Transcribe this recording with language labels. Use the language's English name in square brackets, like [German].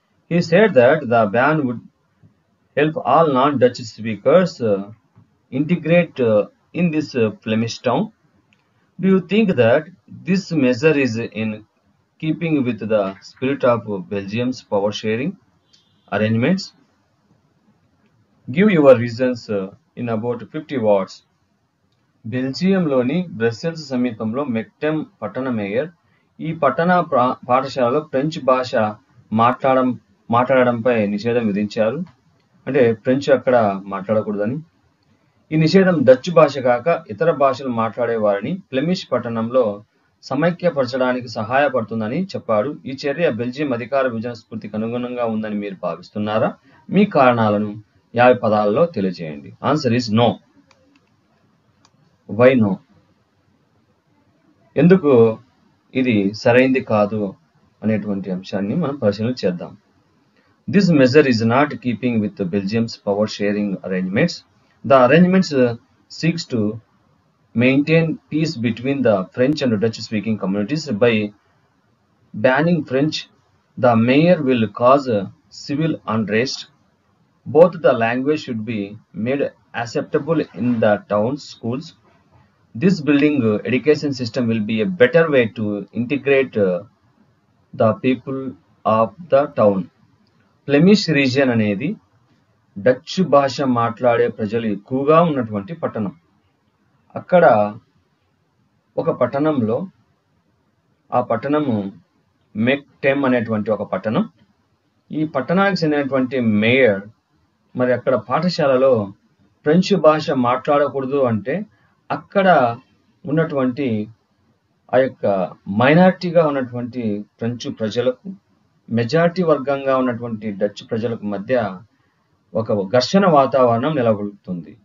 [English] He said that the ban would help all non-Dutch speakers integrate in this Flemish town. Do you think that this measure is in keeping with the spirit of Belgium's power sharing arrangements? Give your reasons in about 50 words. [Telugu] బెల్జియంలోని Brussels సమీపంలో మెక్టెమ్ పట్టణ mayor ఈ పట్టణ పాఠశాలలో French భాష మాట్లాడడంపై నిషేధం విధించారు. అంటే French అక్కడ మాట్లాడకూడదని. ఈ నిషేధం డచ్ భాష కాక ఇతర భాషలు మాట్లాడే వారిని ఫ్లెమిష్ పట్టణంలో సమైక్యపరచడానికి సహాయపడుతుందని చెప్పాడు. ఈ చర్య బెల్జియం అధికార విభజన స్ఫూర్తికి అనుగుణంగా ఉందని మీరు భావిస్తున్నారా? మీ కారణాలను 50 పదాలలో తెలియజేయండి. [English] Answer is no. Why no? [Telugu] ఎందుకు ఇది సరైంది కాదు అనేటువంటి అంశాన్ని మనం పరిశీలన చేద్దాం. [English] This measure is not keeping with Belgium's power sharing arrangements. The arrangements seeks to maintain peace between the French and Dutch speaking communities. By banning French, the mayor will cause civil unrest. Both the language should be made acceptable in the town schools. This building education system will be a better way to integrate the people of the town. [Telugu] Flemish region అనేది Dutch భాష మాట్లాడే ప్రజలు ఎక్కువగా ఉన్నటువంటి పట్టణం. అక్కడ ఒక పట్టణంలో ఆ పట్టణము మెక్టెమ్ అనేటువంటి ఒక పట్టణం. ఈ పట్టణానికి చెందినటువంటి మేయర్ మరి అక్కడ పాఠశాలలో ఫ్రెంచ్ భాష మాట్లాడకూడదు అంటే అక్కడ ఉన్నటువంటి ఆ యొక్క మైనారిటీగా ఉన్నటువంటి ఫ్రెంచ్ ప్రజలకు మెజారిటీ వర్గంగా ఉన్నటువంటి డచ్ ప్రజలకు మధ్య ఒక ఘర్షణ వాతావరణం నెలకొల్పుతుంది.